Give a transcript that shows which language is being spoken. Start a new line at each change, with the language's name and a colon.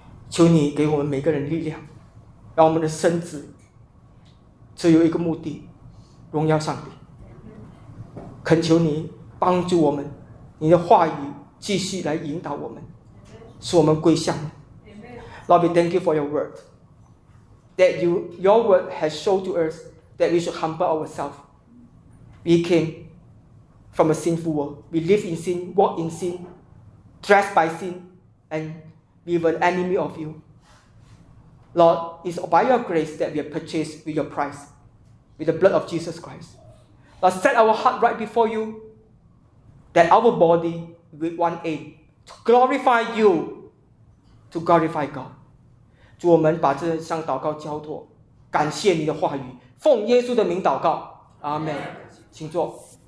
Chinese: 求你给我们每个人力量，让我们的身子只有一个目的，荣耀上帝。恳求你帮助我们，你的话语继续来引导我们，使我们归向你。
English: Lord, we thank you for your word. That you, your word has shown to us that we should humble ourselves. We came from a sinful world. We live in sin, walk in sin, dressed by sin, andWe were an enemy of you. Lord, it's by your grace that we are purchased with your price, with the blood of Jesus Christ. Lord, set our heart right before you, that our body with one aim, to glorify you, to glorify God.
Chinese: 主，我们把这项祷告交托，感谢你的话语，奉耶稣的名祷告。阿们。请坐。